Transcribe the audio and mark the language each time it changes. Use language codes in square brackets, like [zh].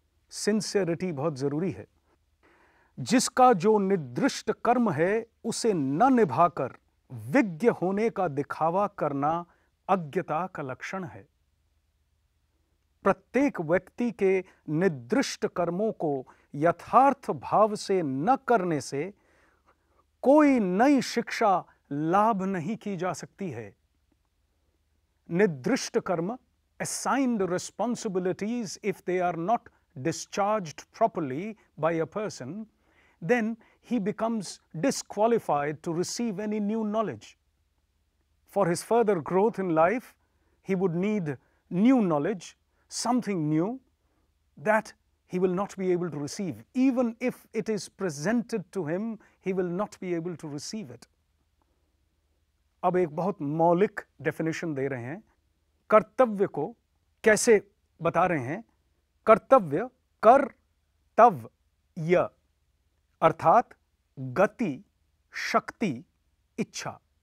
[hi] Sincerity बहुत जरूरी है। जिसका जो निर्दिष्ट कर्म है उसे न निभाकर विज्ञ होने का दिखावा करना अज्ञता का लक्षण है। प्रत्येक व्यक्ति के निर्दिष्ट कर्मों को यथार्थ भाव से न करने से कोई नई शिक्षा लाभ नहीं की जा सकती है। निर्दिष्ट कर्म, [en] assigned responsibilities, if they are not discharged properly by a person, then he becomes disqualified to receive any new knowledge. For his further growth in life, he would need new knowledge, something new that he will not be able to receive. Even if it is presented to him, he will not be able to receive it. [hi] अब एक बहुत मौलिक definition दे रहे हैं। कर्तव्य को कैसे बता रहे हैं? कर्तव्य, कर्तव्य अर्थात गति, शक्ति, इच्छा।